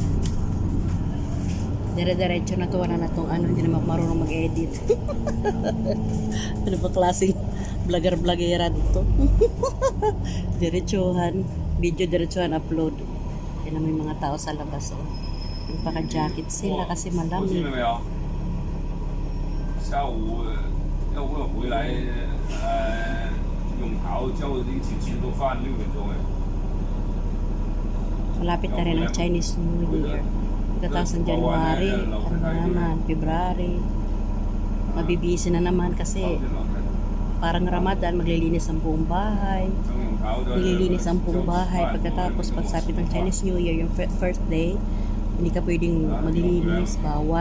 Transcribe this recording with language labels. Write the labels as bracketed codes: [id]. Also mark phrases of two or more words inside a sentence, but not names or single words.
[tl] Dire-diretso na to, wala na tong hindi naman marunong mag-edit. Ano ba klaseng vlogger-vloggera dito? Diretsuhan, video diretsuhan upload. Yan na may mga tao sa labas. Nagpaka-jacket sila kasi malamig. [zh] 下午要不回来永豪叫我一起吃个饭6点钟 [tl] Malapit na rin ang Chinese New Year. Pagkatapos ng January, naman, February. Mabibisi na naman kasi parang Ramadan, maglilinis ang buong bahay. Nililinis ang buong bahay. Pagkatapos, pagsapit ng Chinese New Year, yung [en] first day, [tl] hindi ka pwedeng maglinis, bawal.